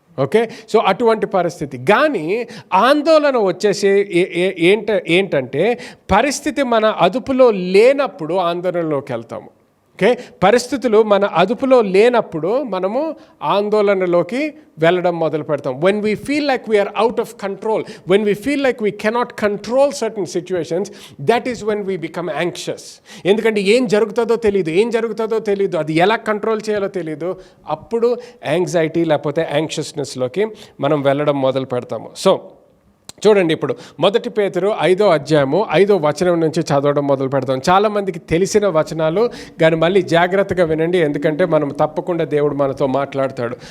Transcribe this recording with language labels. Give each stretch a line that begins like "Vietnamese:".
Telugu: Okay, so అటువంటి పరిస్థితి. కానీ ఆందోళన వచ్చేసి ఏంటంటే, పరిస్థితి మన అదుపులో లేనప్పుడు ఆందోళనలోకి వెళ్తాము. ఓకే, పరిస్థితులు మన అదుపులో లేనప్పుడు మనము ఆందోళనలోకి వెళ్ళడం మొదలు పెడతాం.
English: when we feel like we are out of control, when we feel like we cannot control certain situations, that is when we become anxious.
Telugu: ఎందుకంటే ఏం జరుగుతుందో తెలియదు, అది ఎలా కంట్రోల్ చేయాలో తెలియదు. అప్పుడు యాంగ్జైటీ లేకపోతే యాంగ్షియస్నెస్లోకి మనం వెళ్ళడం మొదలు పెడతాము. సో చూడండి, ఇప్పుడు 1 పేతురు 5వ అధ్యాయము 5వ వచనం నుంచి చదవడం మొదలు పెడతాం. చాలామందికి తెలిసిన వచనాలు, కానీ మళ్ళీ జాగ్రత్తగా వినండి, ఎందుకంటే మనం తప్పకుండా దేవుడు మనతో మాట్లాడతాడు.